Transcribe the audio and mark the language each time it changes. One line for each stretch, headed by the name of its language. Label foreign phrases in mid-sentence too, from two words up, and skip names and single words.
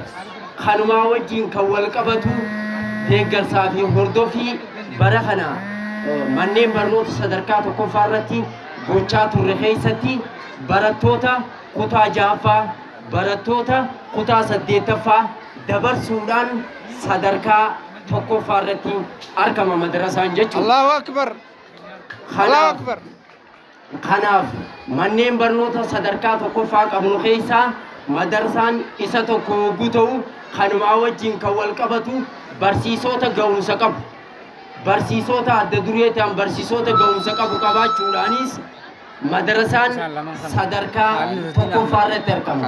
Oromo: Kanumaa wajjin kan wal qabatu deeggarsaa fi hordoffii bara kana manneen barnoota sadarkaa tokkoffaa irratti gochaa turre keessatti barattoota kutaa 6ffaa barattoota kutaa 8ffaa dabarsuudhaan sadarkaa tokkoffaa irratti argama madrasaan jechuudha.
Arabic: الله أكبر. الله أكبر.
Oromo: Kanaaf manneen barnoota sadarkaa tokkoffaa qabnu keessaa madrasaan isa tokko yogguu ta'u kanumaa wajjin kan wal qabatu barsiisota ga'umsa qabu. Barsiisota adda duree ta'an barsiisota ga'umsa qabu qabaachuudhaanis madrasaan sadarkaa tokkoffaa irratti argama.